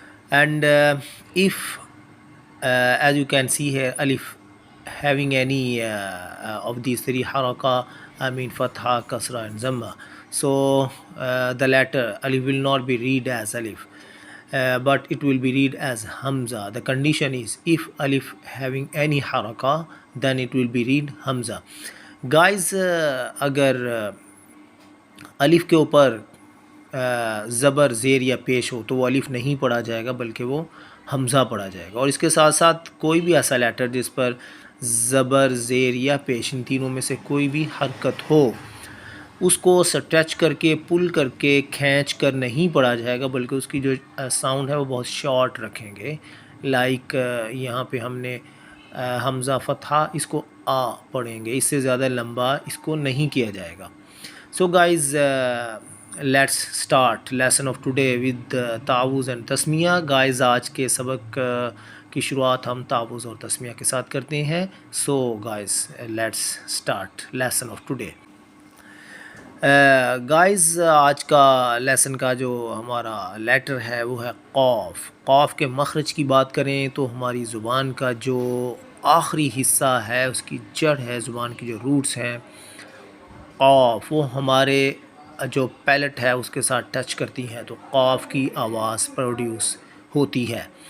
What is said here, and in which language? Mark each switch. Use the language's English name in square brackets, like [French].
[English] And if as you can see here, alif having any of these three haraka, I mean fatha, kasra, and zamma, so the letter alif will not be read as alif, but it will be read as hamza. The condition is if alif having any haraka, then it will be read hamza. [Hindi] Guys, अगर अलिफ के ऊपर ज़बर, ज़ेर या पेश हो तो वो अलिफ नहीं पढ़ा जाएगा, बल्कि वो हमज़ा पढ़ा जाएगा। और इसके साथ साथ कोई भी ऐसा लेटर जिस पर ज़बर, ज़ेर या पेश, इन तीनों में से कोई भी हरकत हो, उसको स्ट्रेच करके, पुल करके, खींच कर नहीं पढ़ा जाएगा, बल्कि उसकी जो साउंड है वो बहुत शॉर्ट रखेंगे। लाइक यहाँ पे हमने हमज़ा फ़तहा, इसको आ पढ़ेंगे, इससे ज़्यादा लंबा इसको नहीं किया जाएगा। [English] So guys, let's start lesson of today with तावुज़ and तस्मिया. [Hindi] Guys, आज के सबक की शुरुआत हम तावुज़ और तस्मिया के साथ करते हैं. [English] So guys, let's start lesson of today. [Hindi] Guys, आज का लेसन का जो हमारा लेटर है वो है क़ाफ़. क़ाफ़ के मखरज की बात करें तो हमारी ज़ुबान का जो आखिरी हिस्सा है, उसकी जड़ है, ज़ुबान की जो रूट्स हैं, क़ाफ़, वो हमारे जो पैलेट है उसके साथ टच करती हैं तो क़ाफ़ की आवाज़ प्रोड्यूस होती है.